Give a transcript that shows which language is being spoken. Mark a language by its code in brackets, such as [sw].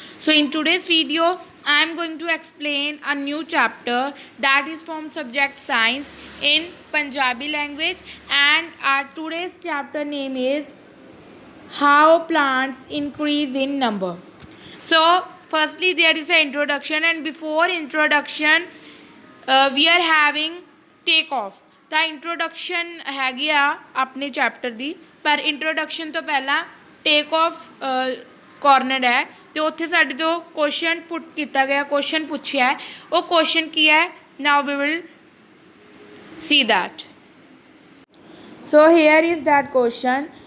[en] So in today's video, I am going to explain a new chapter that is from subject science in Punjabi language, and our today's chapter name is How Plants Increase in Number. So firstly there is an introduction, and before introduction we are having take off. [pa] ਤਾਂ introduction ਹੈਗੀ ਆ ਆਪਣੇ chapter ਦੀ, ਪਰ introduction ਤੋਂ ਪਹਿਲਾਂ take off corner ਹੈ ਅਤੇ ਉੱਥੇ ਸਾਡੇ ਤੋਂ ਕੁਐਸਚਨ ਪੁੱਟ ਕੀਤਾ ਗਿਆ, ਕੁਐਸਚਨ ਪੁੱਛਿਆ ਹੈ। ਉਹ ਕੁਐਸਚਨ ਕੀ ਹੈ? [en] Now we will see that. So here is that question.